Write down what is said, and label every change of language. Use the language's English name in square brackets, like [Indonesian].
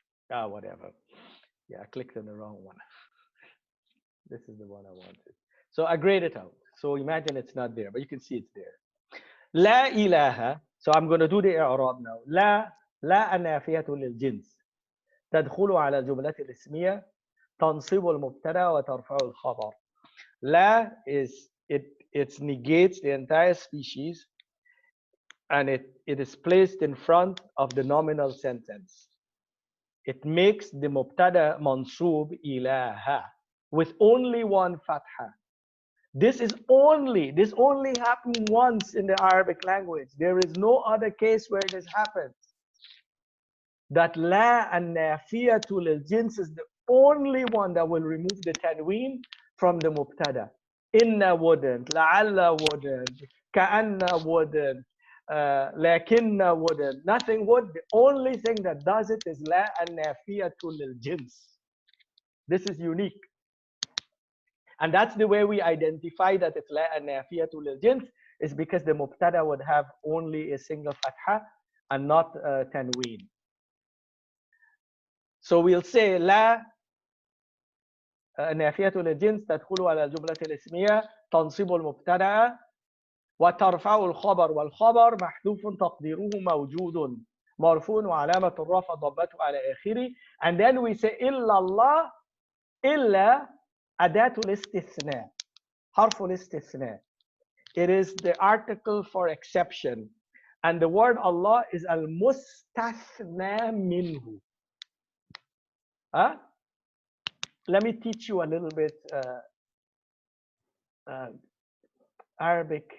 [English] Whatever. Yeah, I clicked on the wrong one. This is the one I wanted. So I grayed it out. So imagine it's not there, but you can see it's there. La ilaha. So I'm going to do the i'rab now. La an-nafiyatu lil jins. [Arabic] تدخل على الجملة الاسمية تنصب المبتدا وترفع الخبر. [English] La is it negates the entire species and it is placed in front of the nominal sentence. It makes the mubtada mansub ilaha with only one fatha. This only happened once in the Arabic language. There is no other case where this happens. That la and nafiyatu lil jins is the only one that will remove the tanween from the mubtada. Inna wouldn't, la'alla wouldn't, ka'anna wouldn't, lakinna wouldn't. Nothing would. The only thing that does it is la and nafiyatu lil jins. This is unique. And that's the way we identify that it's la and nafiyatu lil jins, is because the mubtada would have only a single fatha and not tanween. [Arabic] So we'll say لا نافية للجنس تدخل على الجملة الاسمية تنصب المبتدأ وترفع الخبر والخبر محذوف تقديره موجود مرفوع وعلامة الرفع ضمته على آخره. [English] And then we say [Arabic] إلا الله إلا أداة الاستثناء حرف الاستثناء. [English] It is the article for exception. And the word Allah is al-mustathna minhu. Huh? Let me teach you a little bit Arabic.